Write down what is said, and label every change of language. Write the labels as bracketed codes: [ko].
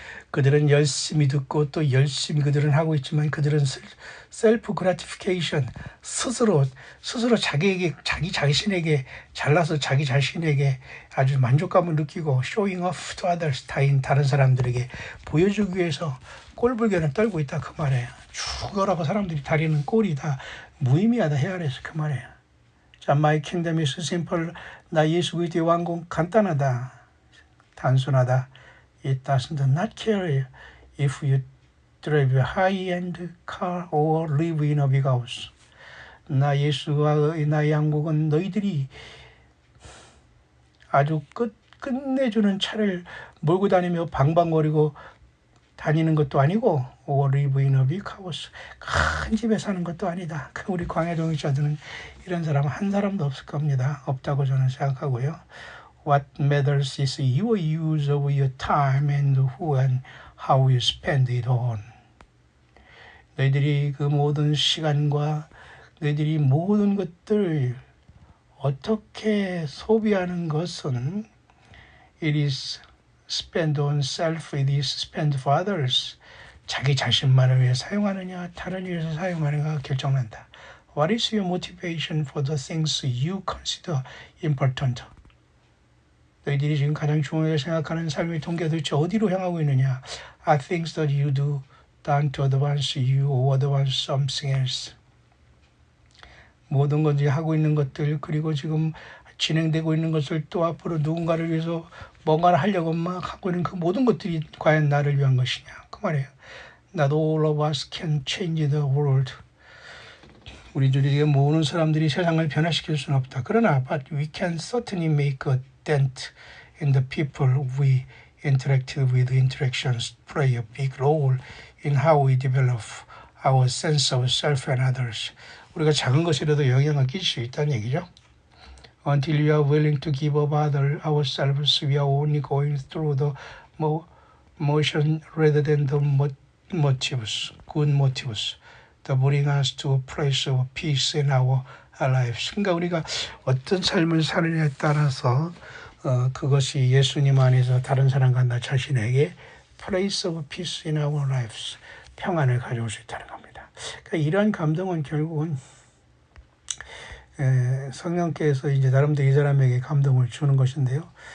[ko] 그들은 열심히 듣고 또 열심히 그들은 하고 있지만 그들은 셀프 그라티피케이션, 스스로 자기 자신에게 잘나서 자기 자신에게 아주 만족감을 느끼고 [en] showing off to others, [ko] 다른 사람들에게 보여주기 위해서 꼴불견을 떨고 있다 그 말이에요. 죽어라고 사람들이 다리는 꼴이 다 무의미하다 헤아려서 그 말이에요. [en] 자, my kingdom is simple. [ko] 나 예수 그리스도의 왕국 간단하다. 단순하다. [en] It does not care if you drive a high-end car or live in a big house. [ko] 나 예수와 나의 왕국은 너희들이 아주 끝내주는 차를 몰고 다니며 방방거리고 다니는 것도 아니고 [en] or live in a big house. [ko] 큰 집에 사는 것도 아니다. 우리 광야종교자들은 이런 사람 한 사람도 없을 겁니다. 없다고 저는 생각하고요. [en] What matters is your use of your time and who and how you spend it on. [ko] 너희들이 그 모든 시간과 너희들이 모든 것들 어떻게 소비하는 것은 [en] it is spend on self, it is spend for others. [ko] 자기 자신만을 위해 사용하느냐 다른 위해서 사용하느냐가 결정난다. [en] What is your motivation for the things you consider important? [ko] 너희들이 지금 가장 중요하게 생각하는 삶의 동기가 도대체 어디로 향하고 있느냐? [en] Are things that you do done to advance you or advance something else? [ko] 모든 것이 하고 있는 것들 그리고 지금 진행되고 있는 것을 또 앞으로 누군가를 위해서 뭔가를 하려고 막 하고 있는 그 모든 것들이 과연 나를 위한 것이냐 그 말이에요. [en] Not all of us can change the world. [ko] 우리 주위에 모든 사람들이 세상을 변화시킬 수는 없다. 그러나 [en] but we can certainly make a dent in the people we interact with. Interactions play a big role in how we develop our sense of self and others. [ko] 우리가 작은 것이라도 영향을 끼칠 수 있다는 얘기죠. [en] Until we are willing to give up ourselves, we are only going through the motion rather than the motives, good motives, that bring us to a place of peace in our lives. [ko] 그러니까 우리가 어떤 삶을 사느냐에 따라서 그것이 예수님 안에서 다른 사람과 나 자신에게 [en] place of peace in our lives, [ko] 평안을 가져올 수 있다는 겁니다. 그러니까 이러한 감동은 결국은 성령께서 이제 나름대로 이 사람에게 감동을 주는 것인데요.